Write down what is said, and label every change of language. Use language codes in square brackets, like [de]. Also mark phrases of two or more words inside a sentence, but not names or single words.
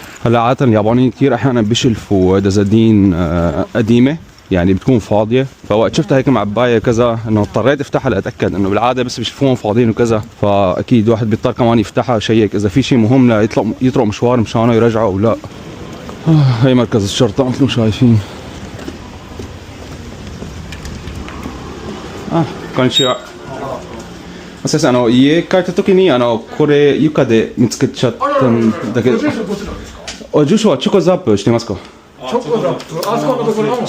[ar] هلا عادة اليابانيين كثير احيانا بيشلفوا دزادين قديمه يعني بتكون فاضيه فوقت شفتها هيك معبايه كذا انه اضطريت افتحها لاتاكد انه بالعاده بس بيشوفوهم فاضيين وكذا فاكيد واحد بيضطر كمان يفتحها شيك اذا في شيء مهم يطلق مشوار مشانه يرجعه او لا. هي مركز الشرطه مثل ما شايفين. [ja] こんにちは。先生家帰った時にこれ床で見つけちゃったんだけど。住所はチョコザップしてますか？チョコザップあそこのところの。